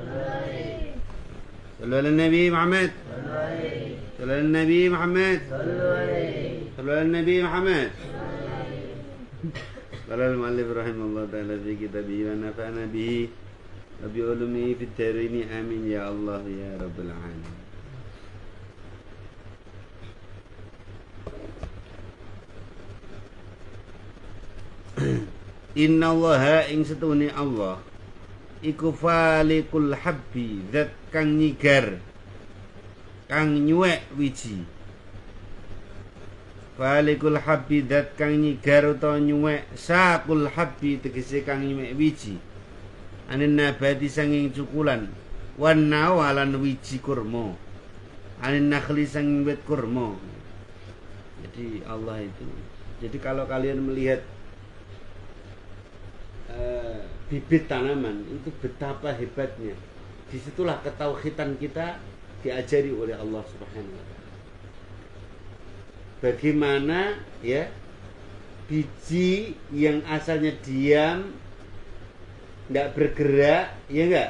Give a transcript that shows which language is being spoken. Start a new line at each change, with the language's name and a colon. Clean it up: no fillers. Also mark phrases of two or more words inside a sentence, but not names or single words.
Arabic: صلى على النبي محمد صلى على النبي محمد صلى على النبي محمد قال المؤلف رحمه الله تعالى في كتابه ونفعنا به وبعلومه في الدارين آمين يا الله يا رب العالمين. Inna allaha
Javanese: ing setune Allah iku
Arabic: falikul habbi
Javanese: zat kang nyigar kang nyuwek wiji.
Arabic: Falikul habbi
Javanese: zat kang nyigar utawa nyuwek
Arabic: sakul habbi
Javanese: tegese kang nyuwek wiji.
Arabic: Anin nabati
Javanese: sanging cukulan wan nawalan wiji kurma
Arabic: anin nakhli
Javanese: sanging wit kurma.
Indonesian: Jadi Allah itu, jadi kalau kalian melihat bibit tanaman itu betapa hebatnya, disitulah ketauhidan kita diajari oleh Allah
Arabic: Subhanahu wa ta'ala.
Indonesian: Bagaimana ya biji yang asalnya diam, nggak bergerak, ya enggak?